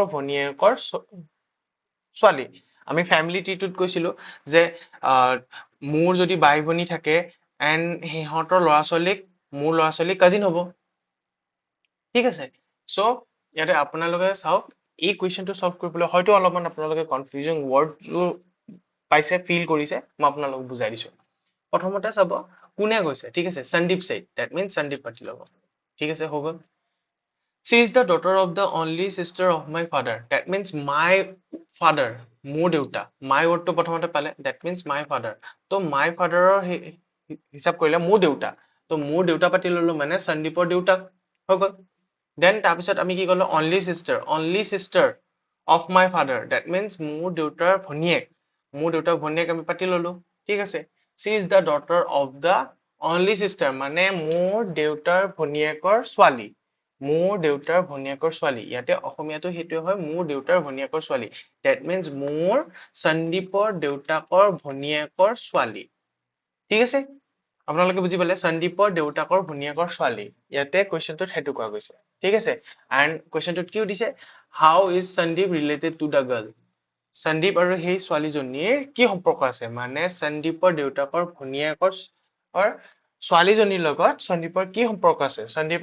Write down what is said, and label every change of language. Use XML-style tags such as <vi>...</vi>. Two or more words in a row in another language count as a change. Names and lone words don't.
<as>ভনীয়েকৰ ছোৱালী আমি</as> <en>family tree</en> <as>কৈছিলো যে মোৰ যদি বাই ভনী থাকে এণ্ড সিহঁতৰ ল'ৰা ছোৱালীক মোৰ ল'ৰা ছোৱালী কাজিন হ'ব ঠিক আছে সো ইয়াতে আপোনালোকে চাওক এই</as> <en>question solve</en> <as>কৰিবলৈ হয়তো অলপমান আপোনালোকে</as> <en>confusing word</en> <as>পাইছে ফিল কৰিছে মই আপোনালোকক বুজাই দিছো প্ৰথমতে চাব কোনে কৈছে ঠিক আছে সন্দীপ</as> <en>said that means</en> <as>সন্দীপ পাতি ল'ব ঠিক আছে হৈ গ'ল</as> <en>she is the daughter of the only sister of my father that means my father</en> <as>মোৰ দেউতা</as> <en>my wordটো</en> <as>প্ৰথমতে পালে</as> <en>that means my father</en> <as>তো</as> <en>my fatherৰ</en> <as>হিচাপ কৰিলে মোৰ দেউতা তো মোৰ দেউতা পাতি ললো মানে সন্দীপৰ দেউতাক হৈ গ'ল then তাৰপিছত আমি কি ক'লো</as> <en>only sister of my father that means</en> <as>মোৰ দেউতাৰ ভনীয়েক আমি পাতি ললো ঠিক আছে</as> <en>she is the daughter of the only sister</en> <as>মানে মোৰ দেউতাৰ ভনীয়েকৰ ছোৱালী ইয়াতে অসমীয়াটো হেতুৱে হয় মোৰ দেউতাৰ ভনীয়েকৰ ছোৱালী</as> <en>that means</en> <as>মোৰ সন্দীপৰ দেউতাকৰ ভনীয়েকৰ ছোৱালী ঠিক আছে আপোনালোকে বুজি পালে সন্দীপৰ দেউতাকৰ ভনীয়েকৰ ছোৱালী ইয়াতে কুৱেশ্যনটোত হেতু কোৱা গৈছে ঠিক আছে এণ্ড কুৱেশ্যনটোত কিও দিছে</as> <en>how is Sandeep related to the girl</en> <as>সন্দীপ আৰু সেই ছোৱালীজনীৰ কি সম্পৰ্ক আছে মানে সন্দীপৰ দেউতাকৰ ভনীয়েকৰ ছোৱালীজনীৰ লগত সন্দীপৰ কি সম্পৰ্ক আছে সন্দীপ</as>